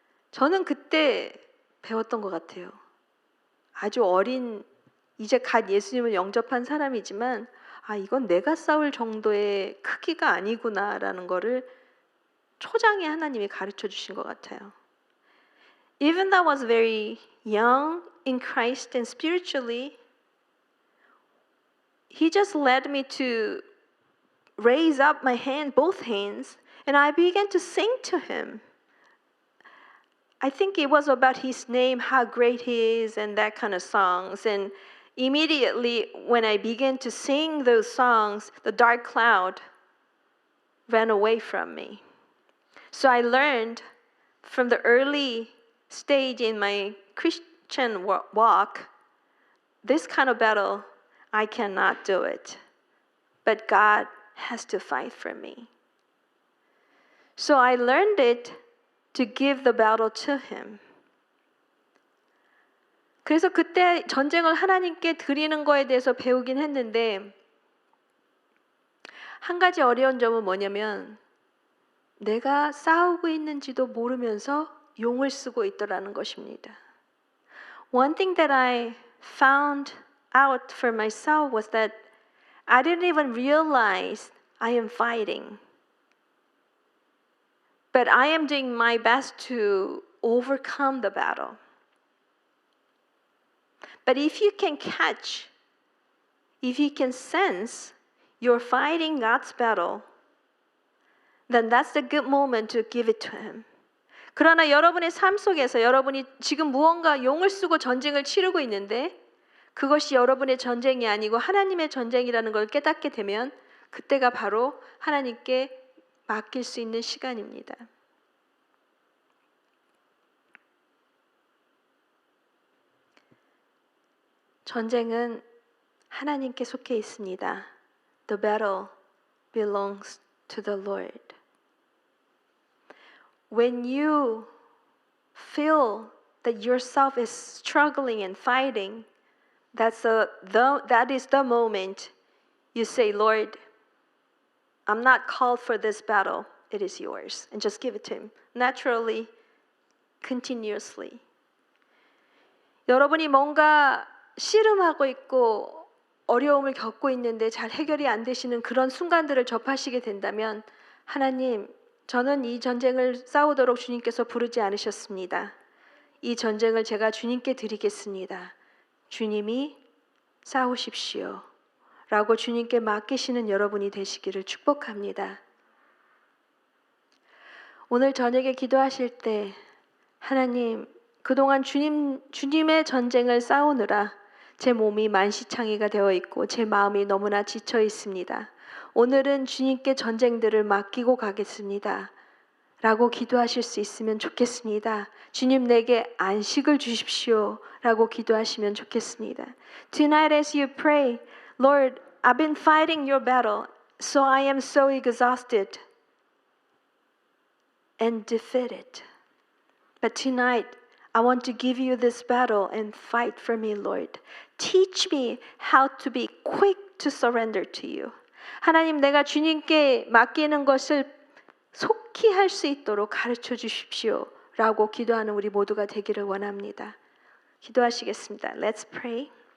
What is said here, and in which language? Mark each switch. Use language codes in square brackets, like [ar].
[ko] 저는 그때 배웠던 것 같아요. 아주 어린, 이제 갓 예수님을 영접한 사람이지만 이건 내가 싸울 정도의 크기가 아니구나라는 거를 초장에 하나님이 가르쳐 주신 것 같아요. [en] Even though I was very young in Christ and spiritually, He just led me to raise up my hand, both hands, and I began to sing to Him. I think it was about His name, how great He is, and that kind of songs. And immediately when I began to sing those songs, the dark cloud ran away from me. So I learned from the early stage in my Christian walk, this kind of battle, I cannot do it. But God has to fight for me. So I learned it to give the battle to Him. [ko] 그래서 그때 전쟁을 하나님께 드리는 거에 대해서 배우긴 했는데 한 가지 어려운 점은 뭐냐면 내가 싸우고 있는지도 모르면서 용을 쓰고 있더라는 것입니다. [en] One thing that I found out for myself was that I didn't even realize I am fighting. But I am doing my best to overcome the battle. But if you can catch, if you can sense you're fighting God's battle, then that's the good moment to give it to Him. [ko] 그러나 여러분의 삶 속에서 여러분이 지금 무언가 용을 쓰고 전쟁을 치르고 있는데 그것이 여러분의 전쟁이 아니고 하나님의 전쟁이라는 걸 깨닫게 되면 그때가 바로 하나님께 맡길 수 있는 시간입니다. 전쟁은 하나님께 속해 있습니다. [en] The battle belongs to the Lord. When you feel that yourself is struggling and fighting, that is the moment you say, Lord, I'm not called for this battle. It is yours. And just give it to Him. Naturally, continuously. [ko] 여러분이 뭔가 씨름하고 있고 어려움을 겪고 있는데 잘 해결이 안 되시는 그런 순간들을 접하시게 된다면 하나님, 저는 이 전쟁을 싸우도록 주님께서 부르지 않으셨습니다. 이 전쟁을 제가 주님께 드리겠습니다. 주님이 싸우십시오. 라고 주님께 맡기시는 여러분이 되시기를 축복합니다. 오늘 저녁에 기도하실 때 하나님, 그동안 주님의 전쟁을 싸우느라 제 몸이 만시창이가 되어 있고 제 마음이 너무나 지쳐 있습니다. 오늘은 주님께 전쟁들을 맡기고 가겠습니다. 라고 기도하실 수 있으면 좋겠습니다. 주님 내게 안식을 주십시오. 라고 기도하시면 좋겠습니다. [en] Tonight as you pray, Lord, I've been fighting your battle, so I am so exhausted and defeated. But tonight, I want to give you this battle and fight for me, Lord. Teach me how to be quick to surrender to you. [ko] 하나님, 내가 주님께 맡기는 것을 속히 할 수 있도록 가르쳐 주십시오. 라고 기도하는 우리 모두가 되기를 원합니다. 기도하시겠습니다. [en] Let's pray.